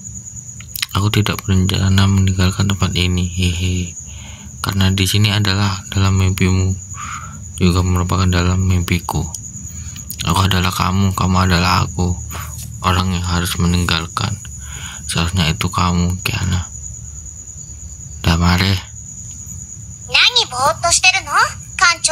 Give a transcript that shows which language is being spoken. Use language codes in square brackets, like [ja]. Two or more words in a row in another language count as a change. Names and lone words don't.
[id] Aku tidak berencana meninggalkan tempat ini. Karena di sini adalah dalam mimpimu, juga merupakan dalam mimpiku. Aku adalah kamu adalah aku. Orang yang harus meninggalkan. Seharusnya itu kamu, Kiana. Damare. [ja] 何ぼーっとしてるの、艦長?